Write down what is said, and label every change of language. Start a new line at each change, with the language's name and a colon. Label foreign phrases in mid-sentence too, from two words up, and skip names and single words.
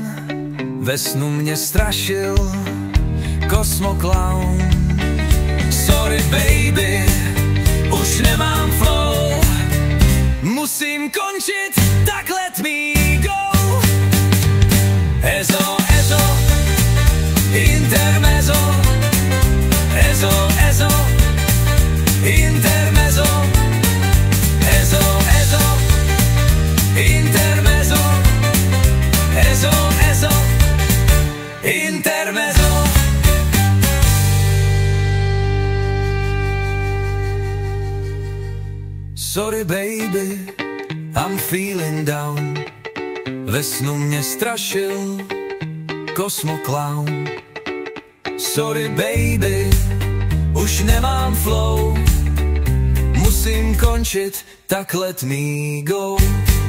Czech: Ve snu mě strašil kosmokloun.
English: Sorry baby,
Czech: už nemám flow, musím končit, tak
English: let me go.
Czech: Ezo, ezo, intermezzo. Ezo, ezo, intermezzo. Ezo, ezo, intermezzo. Ezo, ezo, intermezzo.
English: Sorry baby, I'm feeling down.
Czech: Ve snu mě strašil kosmokloun.
English: Sorry baby,
Czech: už nemám flow, musím končit, tak
English: let me go.